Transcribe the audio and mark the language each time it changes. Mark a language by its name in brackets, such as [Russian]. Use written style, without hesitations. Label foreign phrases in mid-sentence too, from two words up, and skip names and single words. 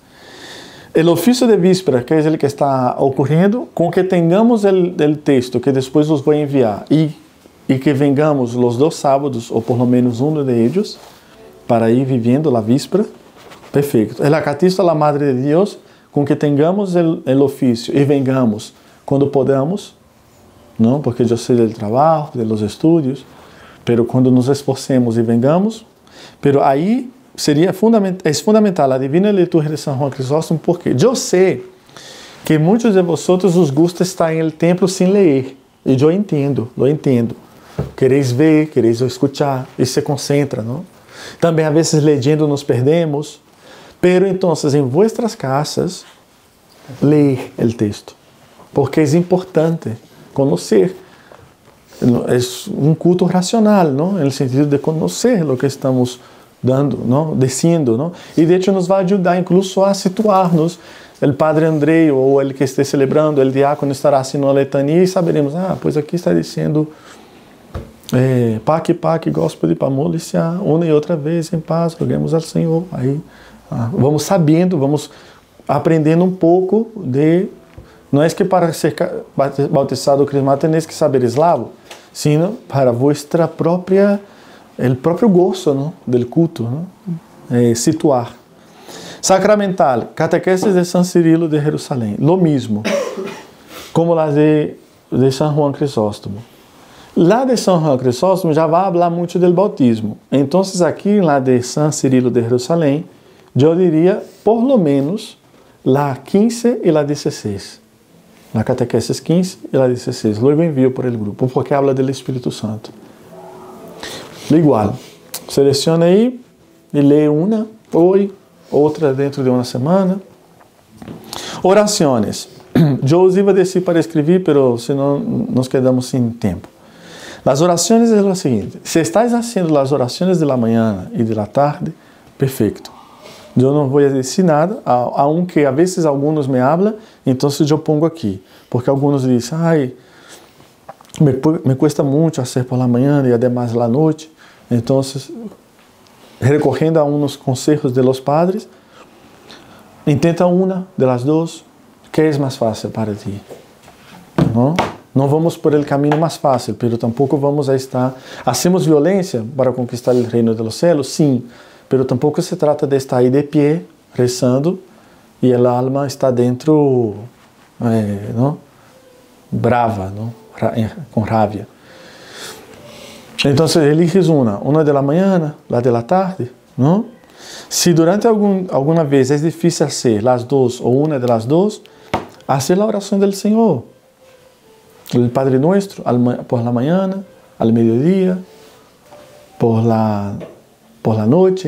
[Spanish] El oficio de víspera, que es el que está ocurriendo, con que tengamos el texto, que después os voy a enviar, y que vengamos los 2 sábados, o por lo menos uno de ellos, para ir viviendo la víspera, perfecto. El Acatismo a la Madre de Dios, com que tengamos el oficio e vengamos quando podamos, não? [Portuguese] Porque eu sei do trabalho, dos estudos, pero quando [Spanish] nos esforcemos [Portuguese] e vengamos, pero aí seria fundamental a Divina Liturgia de San Juan Crisóstomo, porque eu sei que muitos de [Spanish] vosotros os gusta [Portuguese] estar em el templo sem ler, e eu entendo, [Spanish] lo entendo. Quereis ver, quereis escuchar, [Portuguese] e se concentra, não? Também, a vezes, [Spanish] leyendo nos perdemos. Pero entonces en vuestras casas, leer el texto, porque es importante conocer. Es un culto racional, ¿no? En el sentido de conocer lo que estamos dando, ¿no? Diciendo, ¿no? Y de hecho nos va a ayudar incluso a situarnos. El Padre Andrei o el que esté celebrando, el diácono estará haciendo la letanía y saberemos, pues aquí está diciendo Paque, paque, gospel de Pamolicia, una y otra vez en paz, roguemos al Señor. [Portuguese] Aí vamos sabendo, vamos aprendendo um pouco de... Não é que para ser bautizado ou crismado [Spanish] tenéis que saber eslavo, sino para vuestra própria, el próprio gozo, ¿no? Del culto, ¿no? Situar. Sacramental, catequesis de San Cirilo de Jerusalém, lo mismo, como la de San Juan Crisóstomo. La de San Juan Crisóstomo [Portuguese] já vai falar muito [Spanish] del bautismo. [Portuguese] Então, aqui, [Spanish] la de San Cirilo de Jerusalém, [Portuguese] eu diria, [Spanish] por lo menos, la 15 e la 16. La catequesis 15 e la 16. Luego envio por el grupo, porque habla del Espírito Santo. [Portuguese] Igual, seleciona aí e lê uma hoje, outra dentro de uma semana. Orações. Eu os [Spanish] iba a decir [Portuguese] para escrever, pero senão [Spanish] nos quedamos [Portuguese] sem tempo. [Spanish] Las oraciones es lo siguiente. Si estáis haciendo las oraciones de la mañana y de la tarde, perfecto. Yo no voy a decir nada, aunque a veces algunos me hablan, entonces yo pongo aquí. Porque algunos dicen, me cuesta mucho hacer por la mañana y además la noche. Entonces, recorriendo a unos consejos de los padres, intenta una de las dos, que es más fácil para ti. [Portuguese] ¿No? Não vamos por el caminho mais fácil, [Spanish] pero tampouco vamos a estar... Hacemos violência para conquistar [Portuguese] o reino [Spanish] de los cielos? [Portuguese] Sim, pero tampouco se trata de estar aí [Spanish] de pie, [Portuguese] rezando, e a alma está dentro, não? Brava, não? Com raiva. [Spanish] Entonces eliges una de la mañana, la de la tarde, ¿no? Si durante alguna vez es difícil hacer las dos o una de las dos, hacer la oración del Señor, el Padre Nuestro, por la mañana, al mediodía, por la noche.